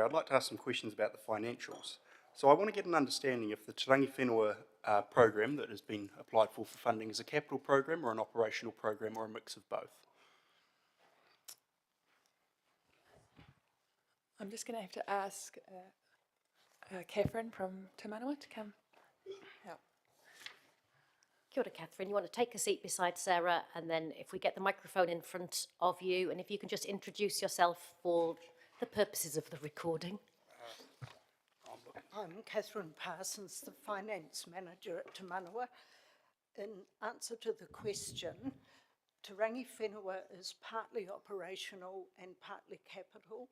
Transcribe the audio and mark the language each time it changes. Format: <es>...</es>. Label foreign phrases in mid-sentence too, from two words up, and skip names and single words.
<en>I'd like to ask some questions about the financials. So I want to get an understanding if the Te Rangi Whenua program that has been applied for funding is a capital program or an operational program or a mix of both. I'm just going to have to ask Catherine from Te Manawa to come help.</en> <mi>Kia ora,</mi> <en>Catherine. You want to take a seat beside Sarah, and then if we get the microphone in front of you, and if you can just introduce yourself for the purposes of the recording. I'm Catherine Parsons, the Finance Manager at Te Manawa. In answer to the question, Te Rangi Whenua is partly operational and partly capital.</en>